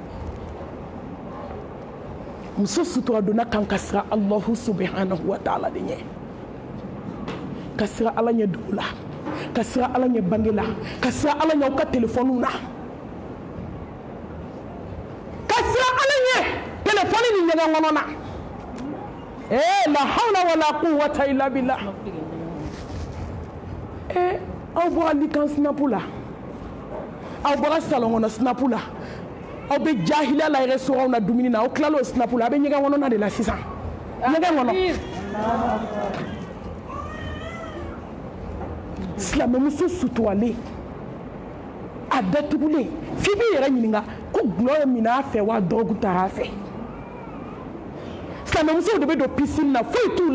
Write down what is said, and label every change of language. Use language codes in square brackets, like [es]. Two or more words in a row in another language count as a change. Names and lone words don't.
[bm] muso sutura donna kan ka siran [ar] الله سبحانه وتعالى [bm] de ɲɛ ka siran ala ɲɛ dugu la ka siran ala ɲɛ bange la ka siran ala ɲɛ aw ka telefɔniw na ka siran ala ɲɛ telefɔni ni ɲɛgɛn kɔnɔ na [ar] لا حول ولا قوة إلا بالله [bm] aw bɔra likan sinapu la aw bɔra salon kɔnɔ sinapu la aw bɛ jahiliya la restaurant na dumuni na aw tilala o sinapu la a bɛ ɲɛgɛn kɔnɔna de la sisan ɲɛgɛn kɔnɔ silamɛmuso suturalen a datugulen f'i b'i yɛrɛ ɲininka ko gulɔ ye minɛ a fɛ wa dɔrɔgu taara a fɛ silamɛmusow de bɛ don piscine na foyi t'u